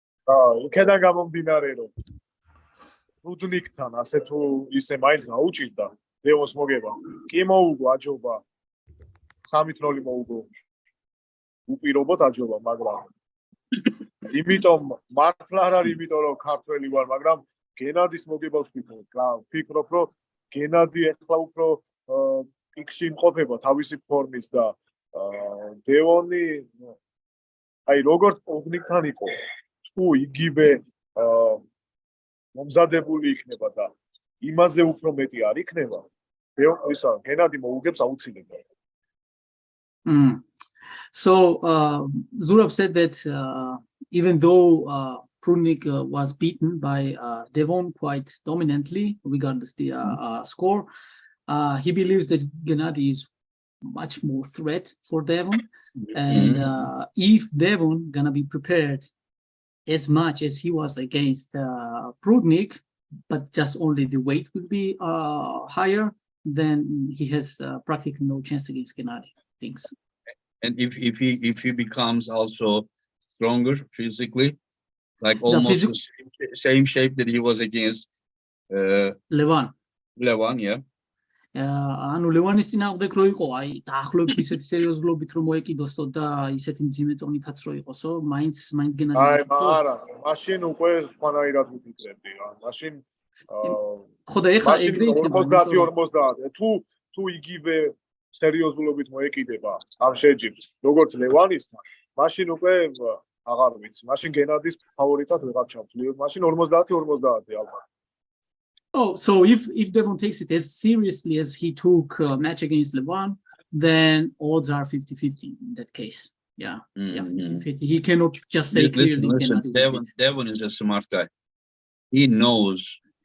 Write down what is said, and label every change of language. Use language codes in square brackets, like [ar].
[ka] იქედან გამომდინარე რომ რუდნიკთან ასე თუ ისე მაინც გაუჭირდა დევონს მოგება კი მოუგო აჯობა 3-0 მოუგო უპირობოდ აჯობა მაგრამ იმიტომ მართლა არ არის იმიტომ რომ ქართველი ვარ მაგრამ გენადის მოგებას ვფიქრობ რომ გენადი ახლა უფრო პიკში იმყოფება თავისი ფორმის და დევონი აი როგორც პოგნიკთან იყო თუ იგივე მომზადებული იქნება და იმაზე უფრო მეტი არ იქნება ისა გენადი მოუგებს აუცილებლად. [en] So Zurab said that even though Prudnik was beaten by Devon quite dominantly regardless the score, he believes that Gennady is much more threat for Devon, and if Devon gonna be prepared as much as he was against Prudnik, but just only the weight will be higher, then he has practically no chance against Gennady. Things. And if he becomes also stronger physically, like almost the same shape that he was against Levan, yeah. [ka] ანუ ლევანის წინააღმდეგ რო იყო, აი დაახლოებით ისეთი სერიოზულობით რომ მოეკიდოსო და ისეთი მძიმე წონითაც რო იყოსო, მაინც გენადი. აი, არა, მაშინ უკვე სხვანაირად ვიფიქრებდი რა. მაშინ ხო და ეხლა ეგრე იქნება 50-50 თუ იგივე სერიოზულობით მოეკიდება ამ შეჯიბს, როგორც ლევანისთან, მაშინ უკვე აღარ ვიცი. მაშინ გენადის ფავორიტად ვეღარ ჩავთვლი. მაშინ 50-50 ალბათ. [en] Oh, so if Devon takes it as seriously as he took a match against Levan, then odds are 50-50 in that case. Yeah, 50-50. He cannot just say clearly. Listen, Devon is a smart guy. He knows